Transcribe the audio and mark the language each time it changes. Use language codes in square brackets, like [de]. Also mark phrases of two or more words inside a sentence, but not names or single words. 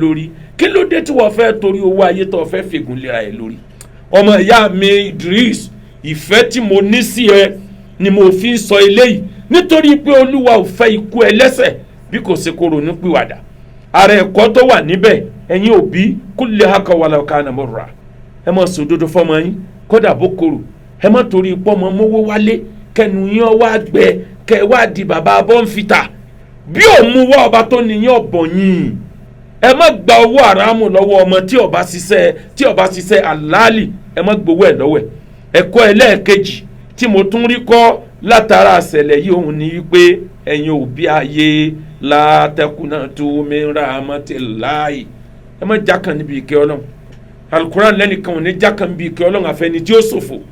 [yo] lórí kí ló dé tí wọ́n fẹ́ torí owó ayé tó fẹ́ fègún lé ẹ lórí ọmọ ìyá mi Idris ìfẹ́ tí mo ní sí ẹ ni mo fi ń sọ eléyìí nítorí pé Olúwa ò fẹ́ ikú ẹlẹ́ṣẹ̀ bí kò ṣe kó ronú pìwàdà ara ẹ̀kọ́ tó wà níbẹ̀ ẹ̀yin òbí [ar] قل الحق ولو كان مرا [yo] ẹ má sòdodo fọmọ yín kódà bó korò ẹ má torí pọ́mọ mówó wálé kẹnu yín wá gbẹ kẹ wá di bàbá bọ́ǹfìtà bí òun mú wá ọba tó nìyẹn ọ̀bọ̀ yín ẹ má gba owó àràmù lọ́wọ́ ọmọ tí ó bá ṣiṣẹ́ àlàálì ẹ má gbowó ẹ̀ lọ́wọ́ ẹ̀ ẹ̀kọ́ ẹlẹ́ẹ̀kejì tí mo tún rí kọ́ látara àṣẹlẹ̀ yìí òun ni wípé ẹ̀yin òbí ayé [ar] لا تقنطوا من رحمة الله [yo] ẹ má jákàn níbi ìkẹ́ Ọlọ́run alukuran lẹ́nìkan ò ní jákàn níbi ìkẹ́ Ọlọ́run àfẹni tí ó ṣòfò